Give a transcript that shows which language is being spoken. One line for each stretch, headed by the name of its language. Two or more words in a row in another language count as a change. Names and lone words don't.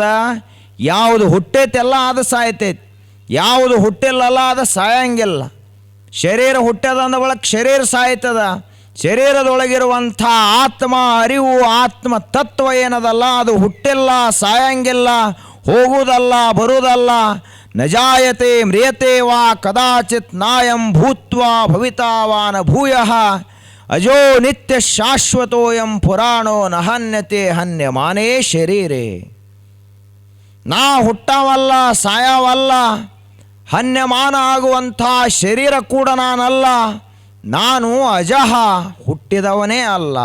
Kannada: ಯಾವುದು ಹುಟ್ಟೈತೆಲ್ಲ ಅದು ಸಾಯ್ತೈತಿ, ಯಾವುದು ಹುಟ್ಟಿಲ್ಲಲ್ಲ ಅದು ಸಾಯಂಗಿಲ್ಲ. ಶರೀರ ಹುಟ್ಟ್ಯದ ಅಂದ ಬಳಕ ಶರೀರ ಸಾಯ್ತದ. ಶರೀರದೊಳಗಿರುವಂಥ ಆತ್ಮ ಅರಿವು, ಆತ್ಮ ತತ್ವ ಏನದಲ್ಲ ಅದು ಹುಟ್ಟಿಲ್ಲ, ಸಾಯಂಗಿಲ್ಲ, ಹೋಗುವುದಲ್ಲ, ಬರುವುದಲ್ಲ.
Sanskrit: ನಜಾಯತೆ ಮ್ರಿಯತೆ ವಾ ಕದಾಚಿತ್ ನಾಯಂ ಭೂತ್ವಾ ಭವಿತಾವಾನ ಭೂಯಃ ಅಜೋ ನಿತ್ಯ ಶಾಶ್ವತೋಯಂ ಪುರಾಣೋ ನಹನ್ಯತೆ ಹನ್ಯಮಾನೇ ಶರೀರೇ.
Kannada: ನಾ ಹುಟ್ಟವಲ್ಲ, ಸಾಯವಲ್ಲ, ಹನ್ಯಮಾನ ಆಗುವಂಥ ಶರೀರ ಕೂಡ ನಾನಲ್ಲ. ನಾನು ಅಜಃ, ಹುಟ್ಟಿದವನೇ ಅಲ್ಲ.